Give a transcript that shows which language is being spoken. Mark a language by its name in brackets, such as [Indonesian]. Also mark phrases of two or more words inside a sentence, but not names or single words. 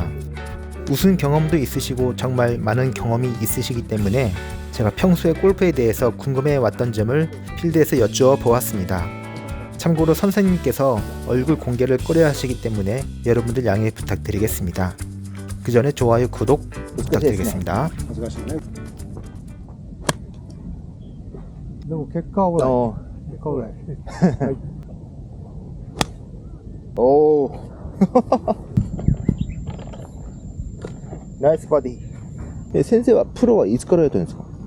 [Korean] 우승 경험도 있으시고 정말 많은 경험이 있으시기 때문에 제가 평소에 골프에 대해서 궁금해 왔던 점을 필드에서 여쭈어 보았습니다. 참고로 선생님께서 얼굴 공개를 꺼려 하시기 때문에 여러분들 양해 부탁드리겠습니다. 그 전에 좋아요, 구독 부탁드리겠습니다. [Japanese] 難しいね。でも結果はぐらい。結果ぐらい。はい。おお。ナイスバディ。先生はプロはいつからやってるんですか。